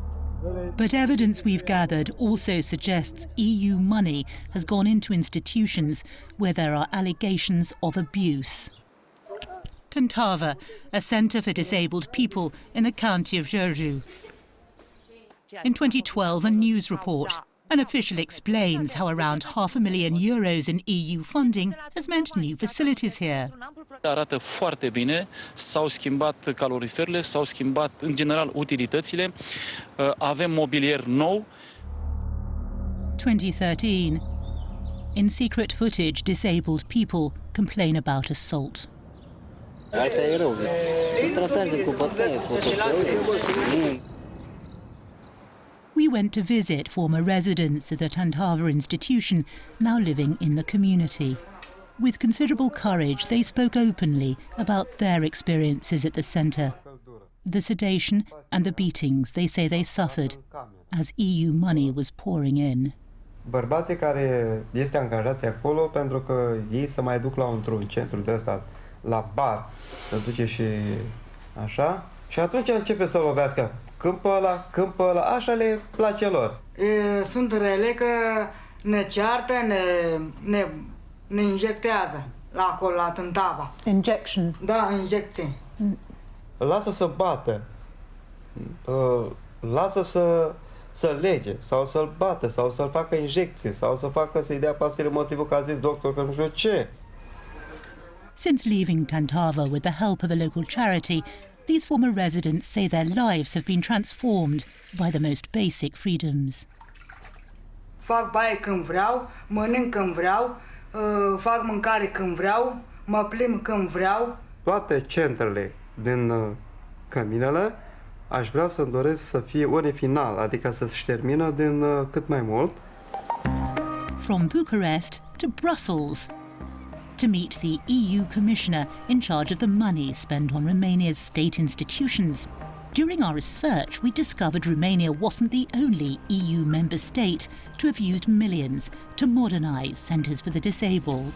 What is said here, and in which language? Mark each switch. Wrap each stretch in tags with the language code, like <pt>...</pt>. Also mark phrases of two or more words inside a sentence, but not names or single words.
<en>But evidence we've gathered also suggests EU money has gone into institutions where there are allegations of abuse. Tantava, a centre for disabled people in the county of Jazeera. In 2012, a news report, an official explains how around €500,000 in EU funding has meant new facilities here.</en> <ro>Arată foarte bine, s-au schimbat caloriferele, s-au schimbat în general utilitățile, avem mobilier nou.</ro> <en>2013. In secret footage, disabled people complain about assault.</en> <ro>Asta e rău, îi tratați de cupătaie,</ro> <en>We went to visit former residents of the Tantava institution, now living in the community. With considerable courage, they spoke openly about their experiences at the centre. The sedation and the beatings they say they suffered as EU money was pouring in.</en> <ro>Bărbații care este angajați acolo pentru că ei se mai duc la într-un centru de ăsta, la bar, se duce și așa, și atunci începe să lovească. Când pe ăla, așa le place lor. Sunt rele că ne ceartă, ne injectează la acolo, la Tântava.</ro> <en>Injection?</en> <ro>Da, injecție. Lasă să bată, lasă să lege, sau să-l bată, sau să-l facă injecții, sau să facă să-i dea pastile motivul că a zis doctor că nu știu ce.</ro> <en>Since leaving Tantava with the help of a local charity, these former residents say their lives have been transformed by the most basic freedoms.</en> <ro>Fac baie când vreau, mănânc când vreau, fac mâncare când vreau, mă plimb când vreau. Toate centrele din Căminele aș vrea să-mi doresc să fie ori final, adică să-și termină din cât mai mult.</ro> <en>From Bucharest to Brussels, to meet the EU Commissioner in charge of the money spent on Romania's state institutions. During our research, we discovered Romania wasn't the only EU member state to have used millions to modernise centres for the disabled.</en>